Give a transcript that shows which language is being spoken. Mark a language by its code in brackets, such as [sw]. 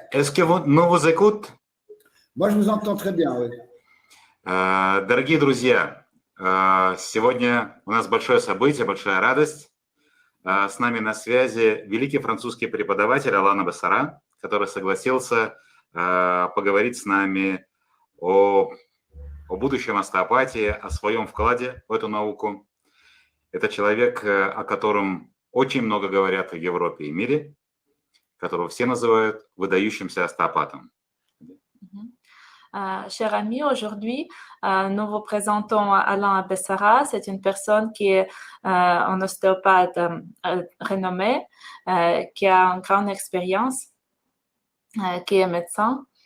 [fr] Est-ce que nous vous écoute? Moi, je vous entends très bien, oui. [ru] Дорогие друзья, сегодня у нас большое событие, большая радость. С нами на связи великий французский преподаватель Алан Абассара, который согласился поговорить с нами о будущем остеопатии, о своем вкладе в эту науку. Это человек, о котором очень много говорят в Европе и мире, которого все называют выдающимся остеопатом. [fr] Chers amis, aujourd'hui, nous vous présentons Alain Abessara. C'est une personne qui est un ostéopathe renommé, qui a une grande expérience, qui est médecin.